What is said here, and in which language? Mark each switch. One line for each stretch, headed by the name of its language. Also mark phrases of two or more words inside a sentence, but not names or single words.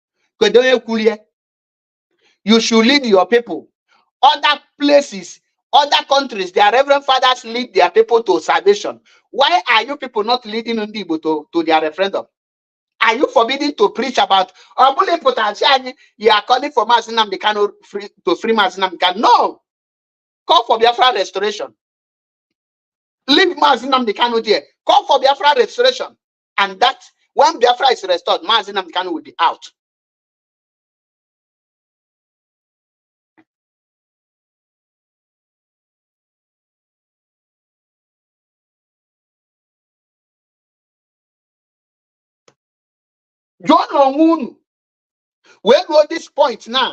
English: You should lead your people. Other places, other countries, their reverend fathers lead their people to salvation. Why are you people not leading Ndibo to their referendum? Are you forbidden to preach about you are calling for Mazi Nnamdi Kanu to free Mazi Nnamdi Kanu? No. Call for Biafra restoration. Leave Mazi Nnamdi Kanu there. Call for Biafra restoration. And that when Biafra is restored, Mazi Nnamdi Kanu will be out. John Onwunu, we go this point now.